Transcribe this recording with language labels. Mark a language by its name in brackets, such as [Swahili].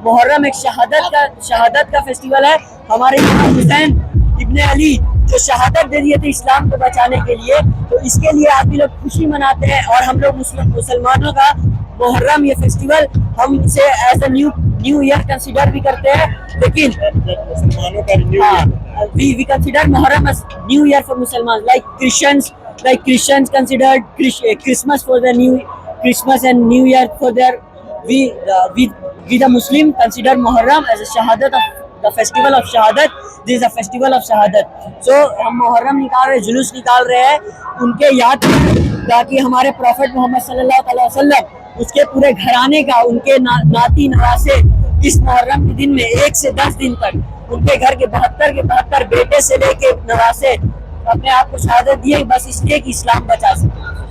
[Hindi] मुहर्रम एक शहादत का फेस्टिवल है। हमारे इमाम हुसैन इब्ने अली जो शहादत दे दिए थे इस्लाम को बचाने के लिए, तो इसके लिए आदमी लोग खुशी मनाते हैं। और हम लोग मुसलमानों का मुहर्रम ये फेस्टिवल हम इसे [English] as a new year consider [Hindi] भी करते हैं। लेकिन मुसलमानों का new year, [English] we consider Muharram as New Year for Muslims. Like Christians considered Christmas for the Christmas and New Year for their. We the Muslim consider Muharram as a Shahadat of the festival of Shahadat. This is a festival of Shahadat. [Hindi] So हम मुहर्रम निकाल रहे हैं, जुलूस निकाल रहे हैं उनके याद में, ताकि हमारे प्रॉफिट मोहम्मद सल्लल्लाहु अलैहि वसल्लम उसके पूरे घराने का, उनके नाती नवासे इस मुहर्रम के दिन में 1 से 10 दिन तक उनके घर के 72 के 72 बेटे से लेके नवासे अपने आप को शहादत दिए, बस इसलिए कि इस्लाम बचा सके।